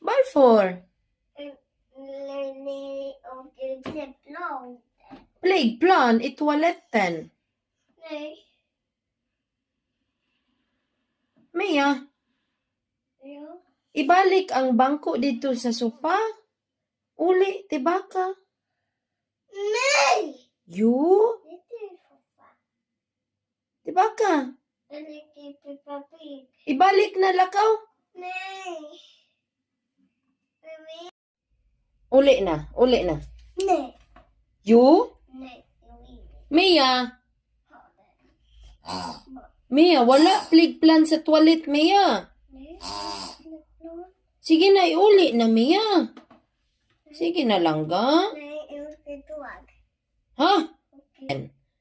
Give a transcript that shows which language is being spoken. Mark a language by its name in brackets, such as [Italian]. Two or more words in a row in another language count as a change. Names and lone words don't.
[Swedish] for? Plan i toaletten. Nej. Mia, Ja. [Filipino] ibalik ang bangko dito sa sofa. Uli, tibaka. [Swedish] Nej! [English] You? [Swedish] Inte pappa. Tibaka. Eller inte pappa. [Filipino] Ibalik na lakaw. [Swedish] Nej. [Filipino] Uli na. [Swedish] Nej. [English] You? [Swedish] Nej. Mia? [Filipino] Mia, wala plan sa toilet, Mia. [Swedish] Nej. [Filipino] Sige na, iuli na, Mia. Sige na lang, ga. [Swedish] Nej, jag ska dog. Ha? Okej.